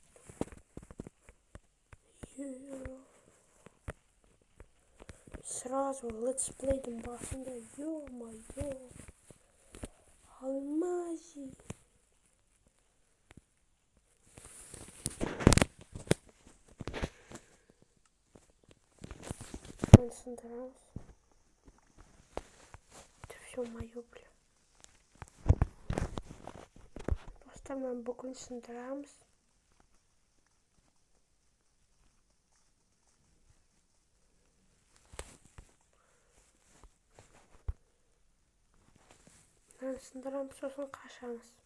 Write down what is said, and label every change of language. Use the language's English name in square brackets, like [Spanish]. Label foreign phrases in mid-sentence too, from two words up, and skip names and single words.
[Kazakh] Сразу летсплейдің басында, ё-моё, алмази. Сындырамыз. [Russian] Это все мое, бля. [Kazakh] Достар, мен бүгін сындырамыз. Сындырамыз, сосын қашамыз.